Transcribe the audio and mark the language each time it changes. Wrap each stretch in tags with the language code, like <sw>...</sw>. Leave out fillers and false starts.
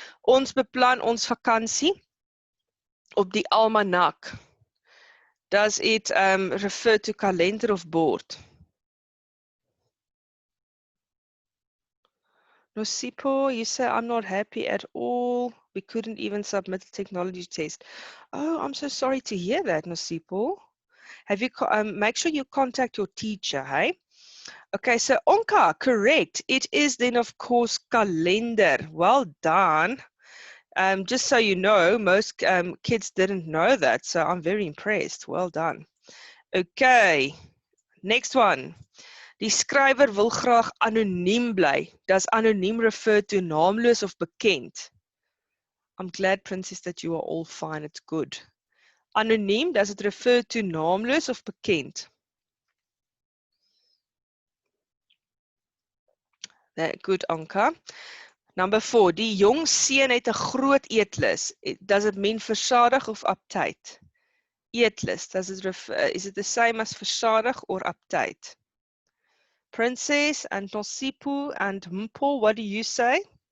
<af>Ons beplan ons vakansie op die almanak.</af> <en>Does it refer to calendar of board? Nosipo, you say I'm not happy at all. We couldn't even submit a technology test. Oh, I'm so sorry to hear that, Nosipo. Have you make sure you contact your teacher, hey? Okay, so Onka, correct. It is then, of course, calendar. Well done. Just so you know, most kids didn't know that, so I'm very impressed. Well done. Okay, next one.</en> <af>Die skrywer wil graag anoniem bly.</af> <en>Does anoniem refer to naamloos of bekend? I'm glad, Princess, that you are all fine. It's good. Anoniem, does it refer to naamloos of bekend? That good, Anka. Number 4.</en> <af>Die jong seun het 'n groot eetlus.</af> <en>Does it mean versadig of uptight? Eetlus, does it is it the same as versadig or uptight? Princess and Nosipu and Mpo, what do you say?</en>